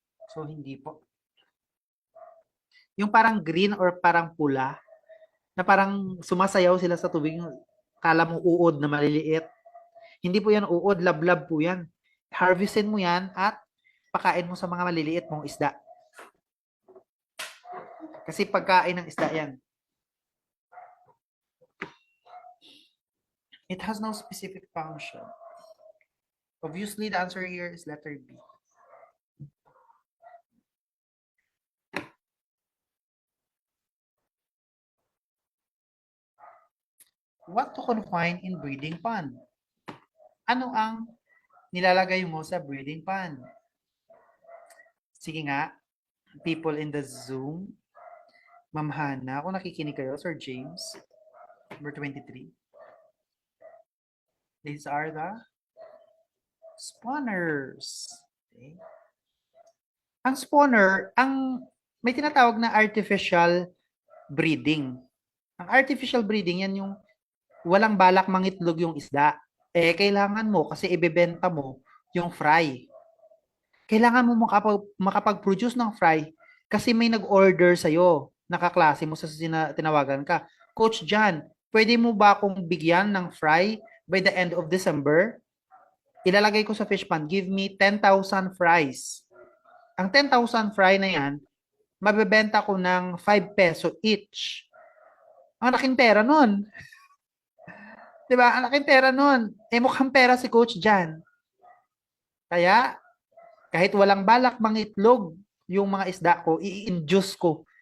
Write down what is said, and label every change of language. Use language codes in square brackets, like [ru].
[tl] So, hindi po. Yung parang green or parang pula, na parang sumasayaw sila sa tubig, kala mo uod na maliliit. Hindi po yan uod, lablab po yan. Harvestin mo yan at pakain mo sa mga maliliit mong isda. Kasi pagkain ng isda yan. [en] It has no specific function. Obviously, the answer here is letter B. What to confine in breeding pond? [tl] Ano ang nilalagay mo sa breeding pond? Sige nga, [en] people in the Zoom. [tl] Ma'am Hannah, kung nakikinig kayo, Sir James, number 23. [en] These are the spawners. Okay. [tl] Ang spawner, may tinatawag na artificial breeding. Ang artificial breeding, yan yung walang balak mangitlog yung isda. Kailangan mo kasi ibebenta mo yung fry. Kailangan mo makapag-produce ng fry kasi may nag-order sa'yo. Nakaklase mo sa tinawagan ka. Coach John, pwede mo ba akong bigyan ng fry [en] by the end of December? [tl] Ilalagay ko sa fish pond, [en] give me 10,000 fries. [tl] Ang 10,000 fry na yan, mabebenta ko ng 5 peso each. Ang laking pera nun. Diba? Ang laking pera nun. Mukhang pera si Coach Jan. Kaya, kahit walang balak mangitlog yung mga isda ko, i-induce ko.